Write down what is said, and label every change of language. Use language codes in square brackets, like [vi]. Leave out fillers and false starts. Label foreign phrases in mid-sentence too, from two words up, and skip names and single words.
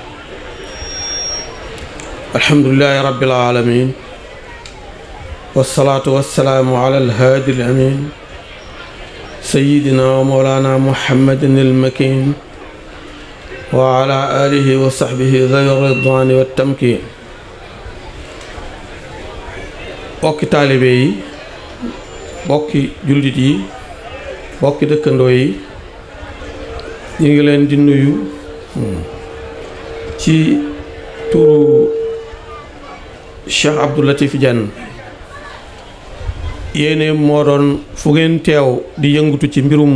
[ar] الحمد لله رب العالمين والصلاة والسلام على الهادي الأمين سيدنا ومولانا محمد المكين وعلى آله وصحبه ذوي الرضوان والتمكين [wo] bokki taalibe yi bokki jullit yi bokki dëkkandoo yi ñu ngi leen di nuyu ci turu Cheikh Abdou Latif Diène yéene moo doon fu ngeen teew di yëngutu ci mbirum